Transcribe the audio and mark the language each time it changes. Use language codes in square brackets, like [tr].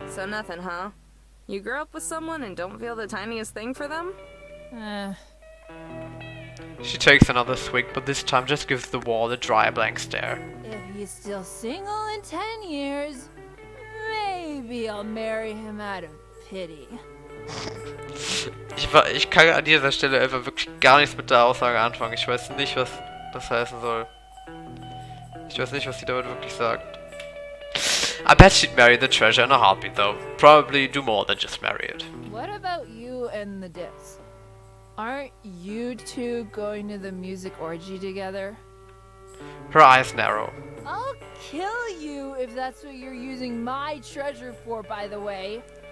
[en] So nothing, huh? You grew up with someone and don't feel the tiniest thing for them? She takes another swig, but this time just gives the wall a dry, blank stare. If he's still single in 10 years, maybe I'll marry him out of pity. [de] Ich kann an dieser Stelle einfach wirklich gar nichts mit der Aussage anfangen. Ich weiß nicht, was das heißen soll. Ich weiß nicht, was sie damit wirklich sagt. [en] I bet she'd marry the treasure in a heartbeat, though. Probably do more than just marry it. What about you and the disc? Aren't you two going to the music orgy together? Her eyes narrow. I'll kill you if that's what you're using my treasure for, by the way.